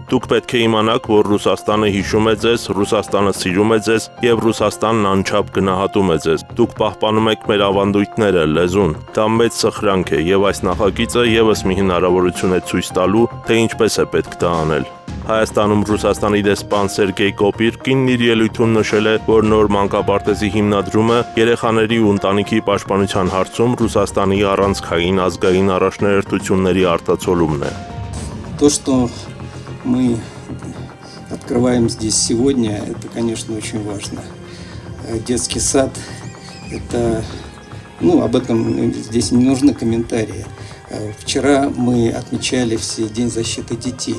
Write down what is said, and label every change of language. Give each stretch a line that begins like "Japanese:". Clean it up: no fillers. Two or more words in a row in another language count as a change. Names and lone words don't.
Armenian: «Դուք պետք է իմանաք, որ Ռուսաստանը հիշում է ձեզ, Ռուսաստանը սիրում է ձեզ եւ Ռուսաստանն անչափ գնահատում է ձեզ։ Դուք պահպանում եք մեր ավանդույթները, լեզուն։ Դա մեծ սխրանք է եւ այս նախագիծը եւս մի հնարավորություն է ցույց տալու, թե ինչպես է պետք դա անել»։ Հայաստանում Ռուսաստանի դեսպան Սերգեյ Կոպիտկինն իր ելույթում նշել է, որ նոր մանկապարտեզի հիմնադրումը երեխաների ու ընտանիքի պաշտպանության հարցում Ռուսաստանի առանցքային ազգային առաջնահերթությունների արտացոլումն է։
Russian: То, что мы открываем здесь сегодня, это, конечно, очень важно. Детский сад, это, об этом здесь не нужны комментарии. Вчера мы отмечали все День защиты детей.